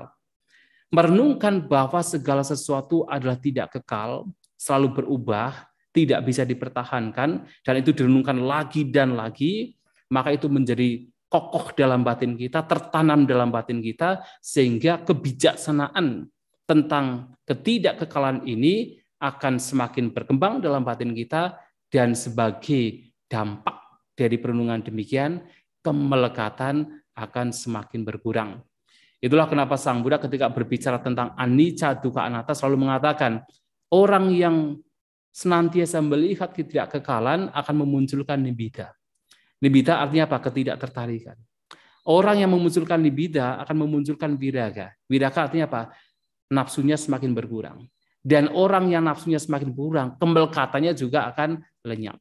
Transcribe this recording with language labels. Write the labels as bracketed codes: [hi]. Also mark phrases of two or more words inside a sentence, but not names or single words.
[id] Merenungkan bahwa segala sesuatu adalah tidak kekal, selalu berubah, tidak bisa dipertahankan, dan itu direnungkan lagi dan lagi, maka itu menjadi kokoh dalam batin kita, tertanam dalam batin kita, sehingga kebijaksanaan tentang ketidakkekalan ini akan semakin berkembang dalam batin kita, dan sebagai dampak dari perenungan demikian, kemelekatan akan semakin berkurang. Itulah kenapa Sang Buddha ketika berbicara tentang [pi] anicca, dukkha, anatta [id] selalu mengatakan, orang yang senantiasa melihat ketidakkekalan akan memunculkan nibbida. Nibbida artinya apa? Ketidaktertarikan. Orang yang memunculkan nibbida akan memunculkan viraga. Viraga artinya apa? Nafsunya semakin berkurang. Dan orang yang nafsunya semakin berkurang, kemelekatannya juga akan lenyap.